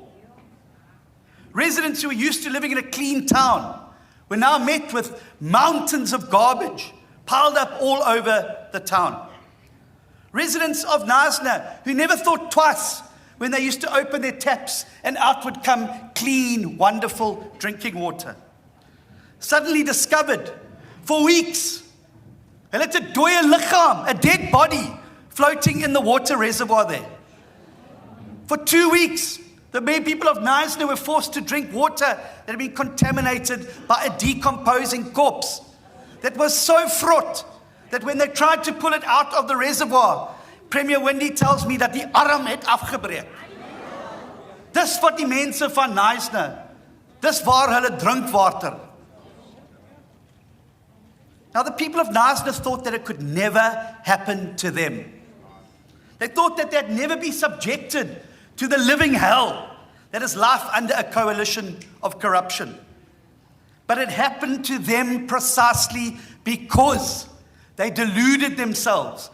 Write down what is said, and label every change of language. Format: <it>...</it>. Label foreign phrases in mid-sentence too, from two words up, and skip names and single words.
<en>Residents who were used to living in a clean town were now met with mountains of garbage piled up all over the town. Residents of Knysna who never thought twice when they used to open their taps and out would come clean, wonderful drinking water, suddenly discovered for weeks</en> <af>hulle het 'n dooie liggaam,</af> <en>a dead body, floating in the water reservoir there. For 2 weeks, the main people of Knysna were forced to drink water that had been contaminated by a decomposing corpse that was so fraught that when they tried to pull it out of the reservoir, Premier Wendy tells me that</en> <af>die arm het afgebreek. Dis wat die mense van Knysna, dis waar hulle drink water.</af> <en>Now, the people of Knysna thought that it could never happen to them. They thought that they'd never be subjected to the living hell that is life under a coalition of corruption. But it happened to them precisely because they deluded themselves.</en>